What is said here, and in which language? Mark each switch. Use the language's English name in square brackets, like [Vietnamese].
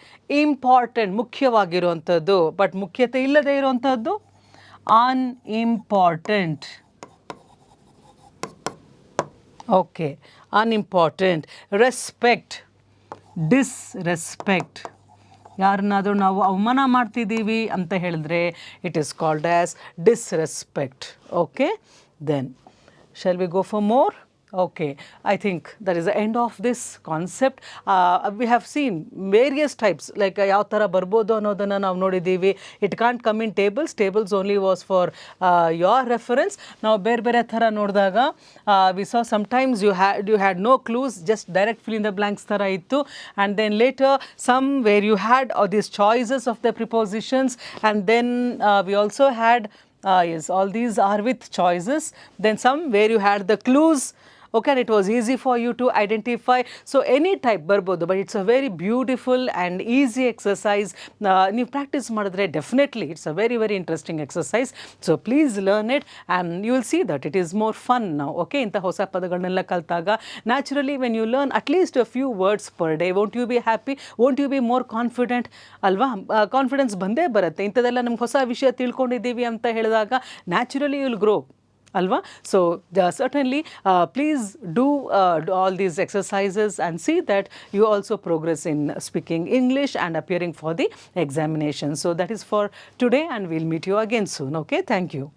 [Kannada] Important, ಮುಖ್ಯವಾಗಿರುವಂಥದ್ದು, but ಮುಖ್ಯತೆ ಇಲ್ಲದೆ ಇರುವಂಥದ್ದು unimportant. [English] Okay, unimportant. Respect, disrespect. [Kannada] ಯಾರನ್ನಾದರೂ ನಾವು ಅವಮಾನ ಮಾಡ್ತಿದ್ದೀವಿ ಅಂತ ಹೇಳಿದ್ರೆ [English] It is called as disrespect. Okay, then shall we go for more? Okay, I think that is the end of this concept. We have seen various types, like [Kannada] ಯಾವ ಥರ ಬರ್ಬೋದು ಅನ್ನೋದನ್ನು ನಾವು ನೋಡಿದ್ದೀವಿ. [English] It can't come in tables only was for your reference. [Kannada] ನಾವು ಬೇರೆ ಥರ ನೋಡಿದಾಗ [English] We saw sometimes you had no clues, just direct fill in the blanks ಥರ ಇತ್ತು. And then later somewhere you had these choices of the prepositions, and then we also had yes, all these are with choices. Then some where you had the clues, okay, and it was easy for you to identify. So any type ಬರ್ಬೋದು, but it's a very beautiful and easy exercise. [Kannada] ನೀವು practice ಮಾಡಿದ್ರೆ [English] Definitely it's a very interesting exercise. So please learn it and you will see that it is more fun ನಾವು. Okay, [Kannada] ಇಂಥ ಹೊಸ ಪದಗಳನ್ನೆಲ್ಲ ಕಲಿತಾಗ [English] Naturally when you learn at least a few words per day, won't you be happy, won't you be more confident ಅಲ್ವಾ? [Kannada] Confidence ಬಂದೇ ಬರುತ್ತೆ. ಇಂಥದ್ದೆಲ್ಲ ನಮ್ಗೆ ಹೊಸ ವಿಷಯ ತಿಳ್ಕೊಂಡಿದ್ದೀವಿ ಅಂತ ಹೇಳಿದಾಗ [English] naturally you will grow [Kannada] ಅಲ್ವಾ? [English] So certainly please do all these exercises and see that you also progress in speaking English and appearing for the examination. So that is for today, and we'll meet you again soon. Okay, thank you.